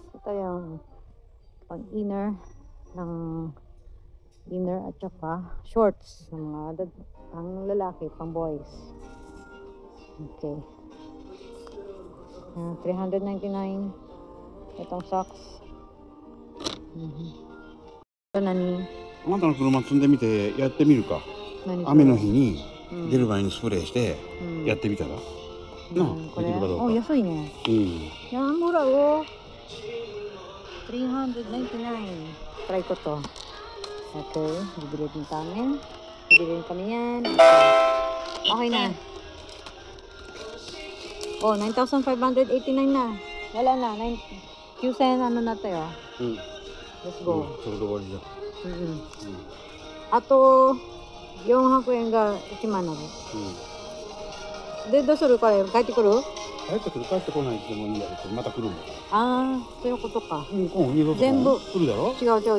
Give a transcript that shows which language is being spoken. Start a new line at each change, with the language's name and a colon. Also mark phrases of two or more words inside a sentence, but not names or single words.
Filipino: Ito yung pang inner ng inner at saka shorts ng mga pang lalaki, pang boys. Okay. 399. Itong socks. Ito na ni
Japanese: あなたの車積んでみてやってみるか。雨の日に出る前にスプレーしてやってみたら。これ安いね。
Filipino: Yan, mura oh. 399. Try ko to. Okay, bibili din kami. Bibili kami yan. Okay na. Oh, 9,589 na. Wala na. Q10 ano na tayo.
English: Let's go.
Japanese: それで終わりだ。あと400円が1万なの。で、どうするこれ帰ってくる？帰ってくる、帰ってこないってもいいやけど、また来るもん。そういうことか。全部来るだろ？違う。